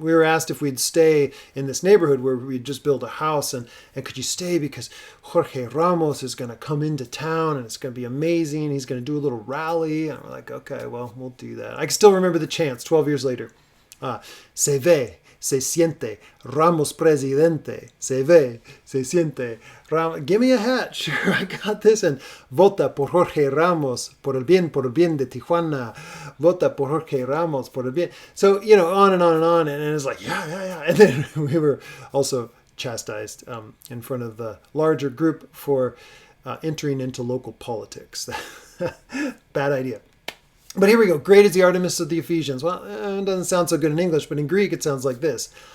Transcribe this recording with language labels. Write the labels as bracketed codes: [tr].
[en] We were asked if we'd stay in this neighborhood where we'd just built a house, and could you stay because Jorge Ramos is going to come into town and it's going to be amazing. He's going to do a little rally. And we're like, okay, well, we'll do that. I can still remember the chants 12 years later. [es] Se ve, se siente, Ramos presidente. Se ve, se siente, Ramos. [en] Give me a hat, sure, I got this. [es] And vota por Jorge Ramos, por el bien de Tijuana. Vota por Jorge Ramos, por el bien. [en] So, on and on and on. And it's like, yeah. And then we were also chastised in front of the larger group for entering into local politics. Bad idea. But here we go. Great is the Artemis of the Ephesians. Well, it doesn't sound so good in English, but in Greek it sounds like this.